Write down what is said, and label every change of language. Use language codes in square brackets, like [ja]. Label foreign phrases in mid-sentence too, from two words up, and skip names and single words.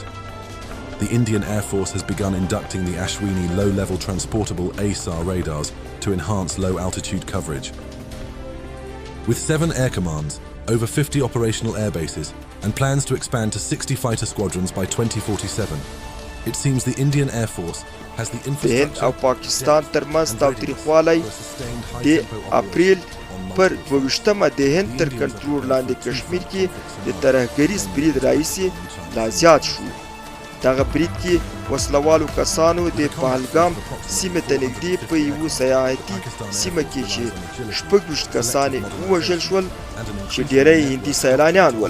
[en] The Indian Air Force has begun inducting the Ashwini low-level transportable ASAR radars to enhance low-altitude coverage. With 7 air commands, over 50 operational air bases, and plans to expand to 60 fighter squadrons by 2047, it seems the Indian Air Force has the infrastructure... [ps] هند او پاکستان ترمنځ تاوتریخوالی د اپریل پر 22مه د هند تر کنټرول لاندې کشمیر کې د ترهګریز برید راهیسې لا زیات شو. دغه برید کې وسلوالو کسانو د پهلګام سیمې ته نږدې په یوه سیاحتي سیمه کې چې 26 کسان ووژل شول چې ډیری هندي سیلانیان ول.